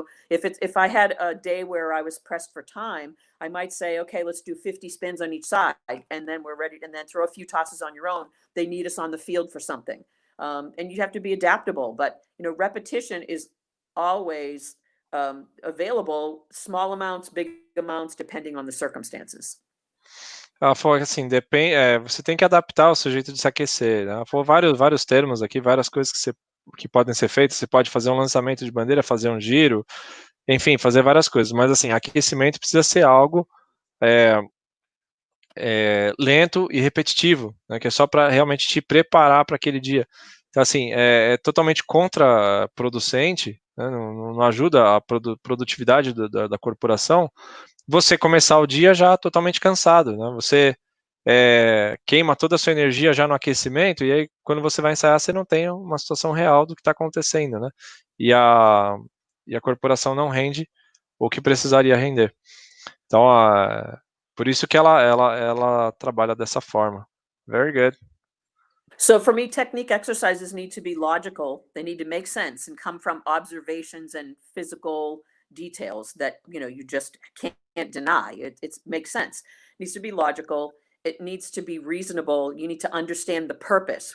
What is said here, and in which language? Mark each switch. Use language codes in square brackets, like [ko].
[en] If I had a day where I was pressed for time, I might say, okay, let's do 50 spins on each side, and then we're ready, and then throw a few tosses on your own. They need us on the field for something. And you have to be adaptable, but repetition is always available, small amounts, big amounts, depending on the circumstances. [pt] Ela falou que assim, você tem que adaptar o seu jeito de se aquecer, né? Ela falou vários termos aqui, várias coisas que podem ser feitas. Você pode fazer um lançamento de bandeira, fazer um giro, enfim, fazer várias coisas. Mas assim, aquecimento precisa ser algo lento e repetitivo, né? Que é só para realmente te preparar para aquele dia. Então assim, é totalmente contraproducente, né? Não ajuda a produtividade da corporação. Você começar o dia já totalmente cansado, né? Você queima toda a sua energia já no aquecimento, e aí quando você vai ensaiar, você não tem uma situação real do que está acontecendo, né? E a corporação não rende o que precisaria render. Então, por isso que ela trabalha dessa forma. [en] Very good. So for me, technique exercises need to be logical. They need to make sense and come from observations and physical details that you just can't deny. It makes sense. It needs to be logical. It needs to be reasonable. You need to understand the purpose.